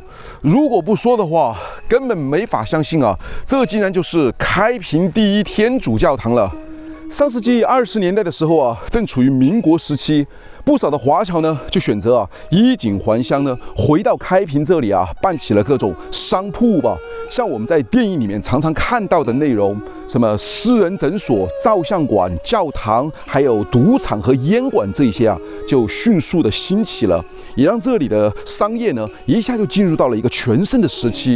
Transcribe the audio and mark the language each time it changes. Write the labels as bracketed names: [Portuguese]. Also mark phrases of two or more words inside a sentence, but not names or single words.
[Chinese] 如果不說的話，根本沒法相信這竟然就是開平第一天主教堂了。上世紀20年代的時候正處於民國時期，不少的華僑呢就選擇衣錦還鄉呢，回到開平這裡辦起了各種商鋪吧。像我們在電影裡面常常看到的內容，什麼私人診所、照相館、教堂，還有賭場和煙館這些就迅速的興起了，也讓這裡的商業呢一下就進入到了一個全盛的時期。